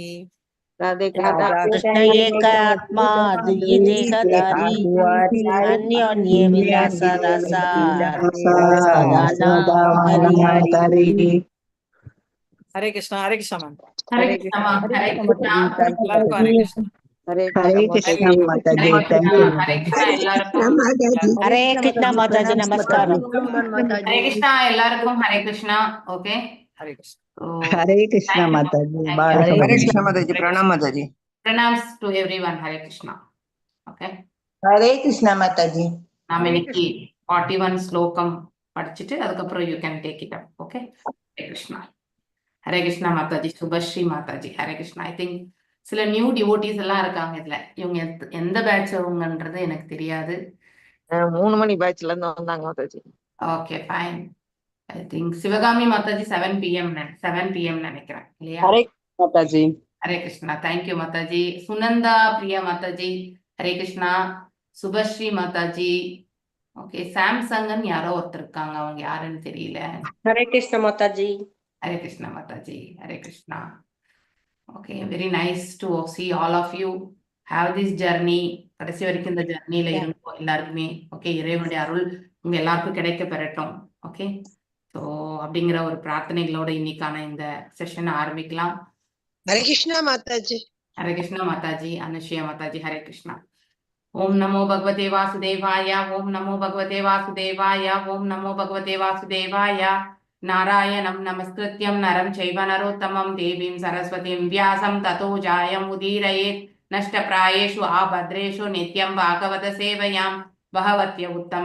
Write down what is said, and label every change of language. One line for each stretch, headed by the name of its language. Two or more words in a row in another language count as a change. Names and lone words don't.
Bangla: কৃষ্ণ এক আত্মা দুই দেহধারী অন্যোন্যে বিলাস রসা
Hindi: हरे कृष्ण मैम हरे कृष्ण हरे कृष्ण हरे कृष्ण हरे कृष्ण माता जी
English: thank you
Hindi: हरे कृष्ण எல்லாருக்கும் हरे कृष्ण माता जी नमस्कार हरे कृष्ण எல்லாருக்கும் हरे कृष्ण ओके हरे कृष्ण हरे कृष्ण माता जी हरे कृष्ण माता जी प्रणाम माता जी
English: pranams to everyone
Hindi: हरे कृष्ण
English: ओके
Hindi: हरे कृष्ण माता जी
Tamil: நாம இன்னைக்கு 41 ஸ்லோகம் படிச்சிட்டு அதுக்கு அப்புறம்
English: you can take it up okay
Hindi: हरे कृष्णा माताजी सुभश्री माताजी हरे कृष्णा
English: I think
Tamil: சில
English: new devotees
Tamil: எல்லாம் இருக்காங்க இதுல இவங்க எந்த பேட்ச் அவங்கன்றது எனக்கு தெரியாது 3 மணி பேட்ச்ல இருந்து வந்தாங்க மாதாஜி
English: okay fine I think
Tamil: சிவகாமி மாதாஜி 7 PM நினைக்கிறேன் இல்லையா
Hindi: हरे माता जी हरे कृष्णा
Tamil: தேங்க்யூ மாதாஜி சுனந்தா பிரியா மாதாஜி
Hindi: हरे कृष्णा
Tamil: சுபஸ்ரீ மாதாஜி ஓகே சாம்சங்னு யாரோ ஒருத்தர் இருக்காங்க அவங்க யாருன்னு தெரியல
Hindi: हरे कृष्ण माता जी हरे कृष्णा माताजी हरे कृष्णा
English: okay very nice to see all of you have this journey
Tamil: கடைசி வரைக்கும் இந்த ஜர்னியில இருக்கும் எல்லாருக்குமே ஓகே இறைவனுடைய அருள் உங்க எல்லாருக்கும் கிடைக்க பெறட்டும்
English: okay so
Tamil: அப்படிங்கிற ஒரு பிரார்த்தனைகளோட இன்னைக்கான இந்த செஷனை ஆரம்பிக்கலாம்
Hindi: हरे कृष्ण माता जी हरे कृष्णा माताजी अनुष्या माताजी हरे कृष्णा
Sanskrit: ओम नमो भगवते वासुदेवाय ओम नमो भगवते वासुदेवाय ओम नमो भगवते वासुदेवाय नारायणं नमस्कृत्यं नरं चैव नरोत्तमं देवीं सरस्वतीं व्यासं ततो जायमुदीरयेत् नष्टप्रायेषु आभद्रेषु नित्यं भागवत सेवयां भगवत्य उत्तम